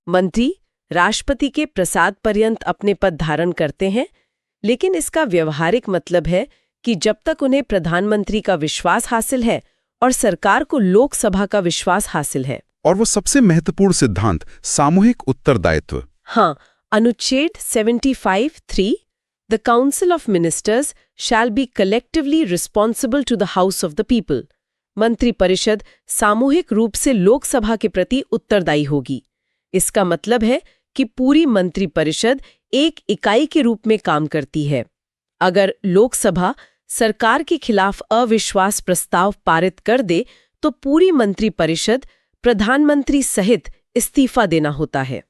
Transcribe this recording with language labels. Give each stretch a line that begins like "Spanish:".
Hindi: मंत्री राष्ट्रपति के प्रसाद पर्यंत अपने पद धारण करते हैं, लेकिन इसका व्यवहारिक मतलब है कि जब तक उन्हें प्रधानमंत्री का विश्वास हासिल है और सरकार को लोकसभा का विश्वास हासिल है। और वो सबसे महत्वपूर्ण सिद्धांत, सामूहिक उत्तरदायित्व। हाँ, अनुच्छेद 75(3)
English: The Council of Ministers shall be collectively responsible to the House of the People.
Hindi: मंत्री परिषद सामूहिक रूप से लोकसभा के प्रति उत्तरदायी होगी। इसका मतलब है कि पूरी मंत्री परिषद एक इकाई के रूप में काम करती है। अगर लोकसभा सरकार के खिलाफ अविश्वास प्रस्ताव पारित कर दे तो पूरी मंत्री परिषद प्रधानमंत्री सहित इस्तीफा देना होता है।